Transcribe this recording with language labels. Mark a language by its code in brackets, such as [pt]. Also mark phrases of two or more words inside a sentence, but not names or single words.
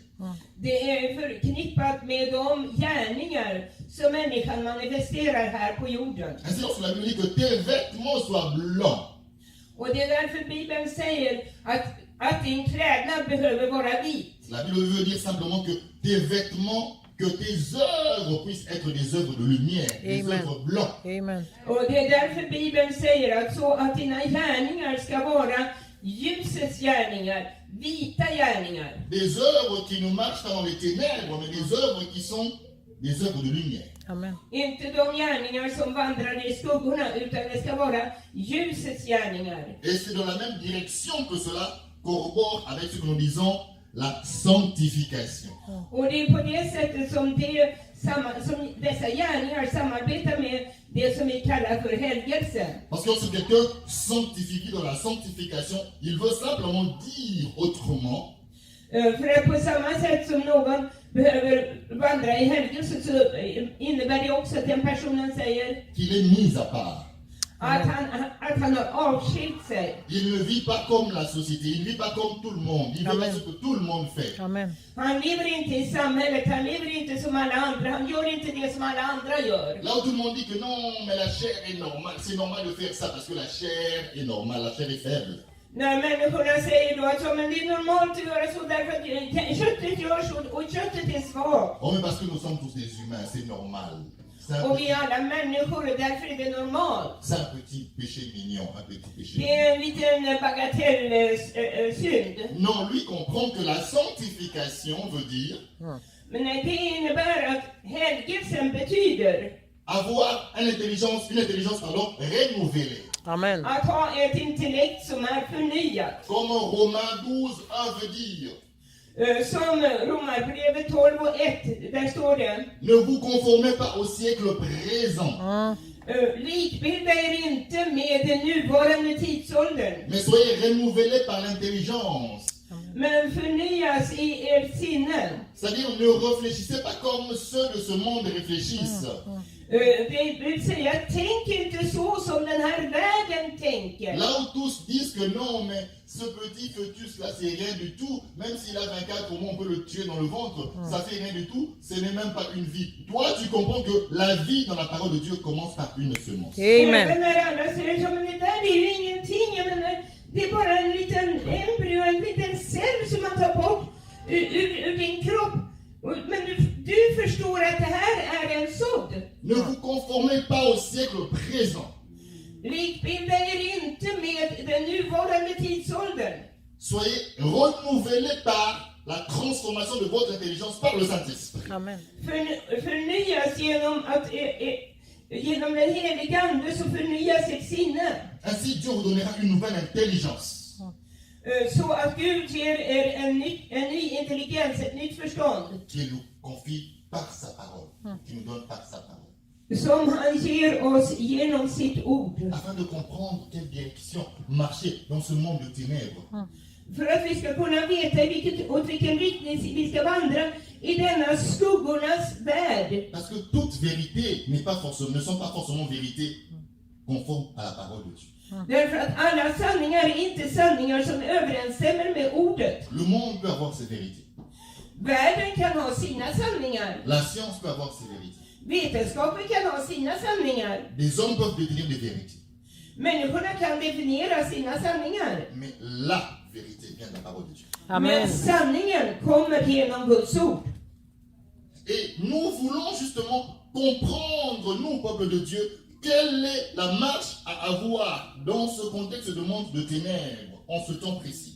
[sv] Det är förknippat med de gärningar som människan manifesterar här på jorden. [fr] Ainsi, lorsque la Bible dit que tes vêtements soient blancs, [sv] Och det är därför Bibeln säger att din klädnad behöver vara vit. [fr] la Bible veut dire simplement que tes vêtements, que tes œuvres puissent être des œuvres de lumière, des Amen. œuvres blancs. Amen. [sv] Och det är därför Bibeln säger att dina gärningar ska vara ljusets gärningar, vita gärningar. [fr] Des œuvres qui ne marchent pas dans les ténèbres, mais des œuvres qui sont des œuvres de lumière. Amen. [sv] Inte de gärningar som vandrar i skuggorna, utan det ska vara ljusets gärningar. [fr] Et c'est dans la même direction que cela corrobore avec ce que nous disons, la sanctification. [sv] Och det är på det sättet som dessa gärningar samarbetar med det som vi kallar för helgelse. [fr] Parce que lorsque quelqu'un sanctifie dans la sanctification, il veut simplement dire autrement [sv] För att på samma sätt som någon behöver vandra i helgelse så innebär det också att den personen säger [fr] qu'il est mis à part. [sv] att han har avskilt sig. [fr] Il ne vit pas comme la société, il ne vit pas comme tout le monde, il ne fait Amen. pas ce que tout le monde fait. Amen. [sv] Han lever inte i samhället, han lever inte som alla andra, han gör inte det som alla andra gör. [fr] Là où tout le monde dit que non, mais la chair est normale, c'est normal de faire ça parce que la chair est normale, la chair est faible. [sv] När människorna säger då att men det är normalt att göra så därför att köttet gör så och köttet är svagt. [fr] Oh, mais parce que nous sommes tous des humains, c'est normal. [sv] Och vi är alla människor och därför är det normalt. [fr] C'est un petit péché mignon, un petit péché [sv] Det [fr] mignon. [sv] är en liten bagatellsynd. [fr] Non, lui comprend que la sanctification veut dire [sv] Men det innebär att helgelsen betyder [fr] avoir une intelligence renouvelée. Amen. [sv] att ha ett intellekt som är förnyat. [fr] Comme Romains 12:1 veut dire. [sv] Som Romarbrevet 12:1, där står det: [fr] Ne vous conformez pas au siècle présent, [sv] likbilda er inte med den nuvarande tidsåldern, [fr] mais soyez renouvelés par l'intelligence. [sv] men förnyas i ert sinne. [fr] C'est-à-dire, ne réfléchissez pas comme ceux de ce monde réfléchissent. [sv] Det vill säga, tänk inte så som den här världen tänker. [fr] Là où tous disent que non, mais ce petit fœtus-là, c'est rien du tout. Même s'il a 24 mois, on peut le tuer dans le ventre. Ça fait rien du tout. Ce n'est même pas une vie. Toi, tu comprends que la vie dans la parole de Dieu commence par une semence. Amen. [sv] Även när alla säger så, men det där är ju ingenting. Jag menar, det är bara en liten embryo, en liten cell som man tar bort ur din kropp. Men du förstår att det här är en sådd. [fr] Ne vous conformez pas au siècle présent. [sv] Likbilda er inte med den nuvarande tidsåldern. [fr] Soyez renouvelés par la transformation de votre intelligence par le Saint-Esprit. Amen. [sv] Förnyas genom den helige Ande, så förnyas ert sinne. [fr] Ainsi, Dieu vous donnera une nouvelle intelligence. [sv] Så att Gud ger er en ny intelligens, ett nytt förstånd. [fr] Qu'il nous confie par sa parole. Qu'il nous donne par sa parole. [sv] Som han ger oss genom sitt ord. [fr] Afin de comprendre quelle direction marcher dans ce monde de ténèbres. [sv] För att vi ska kunna veta åt vilken riktning vi ska vandra i denna skuggornas värld. [fr] Parce que toute vérité ne sont pas forcément vérités conformes à la parole de Dieu. [sv] Därför att alla sanningar är inte sanningar som överensstämmer med ordet. [fr] Le monde peut avoir ses vérités. [sv] Världen kan ha sina sanningar. [fr] La science peut avoir ses vérités. [sv] Vetenskapen kan ha sina sanningar. [fr] Des hommes peuvent détenir des vérités. [sv] Människorna kan definiera sina sanningar. [fr] Mais la vérité vient de la parole de Dieu. Amen. [sv] Men sanningen kommer genom Guds ord. [fr] Et nous voulons justement comprendre, nous, peuple de Dieu, quelle est la marche à avoir dans ce contexte de monde de ténèbres, en ce temps précis.